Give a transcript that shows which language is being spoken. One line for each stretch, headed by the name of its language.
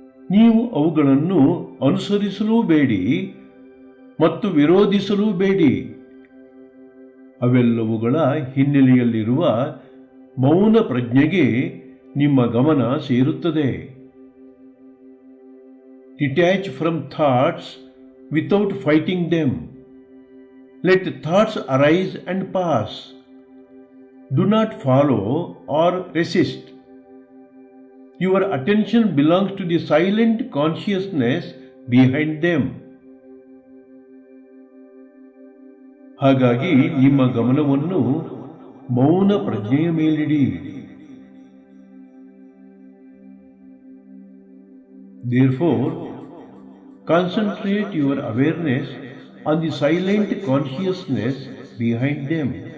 Kannada: ನೀವು ಅವುಗಳನ್ನು ಅನುಸರಿಸಲೂ ಬೇಡಿ ಮತ್ತು ವಿರೋಧಿಸಲೂ ಬೇಡಿ. ಅವೆಲ್ಲವುಗಳ ಹಿನ್ನೆಲೆಯಲ್ಲಿರುವ ಮೌನ ಪ್ರಜ್ಞೆಗೆ ನಿಮ್ಮ ಗಮನ ಸೇರುತ್ತದೆ.
English: Detach from thoughts without fighting them. Let thoughts arise and pass. Do not follow or resist. Your attention belongs to the silent consciousness behind them.
Kannada: ಹಾಗಾಗಿ ನಿಮ್ಮ ಗಮನವನ್ನು ಮೌನ ಪ್ರಜ್ಞೆಯ ಮೇಲಿಡಿ.
English: Therefore, concentrate your awareness on the silent consciousness behind them.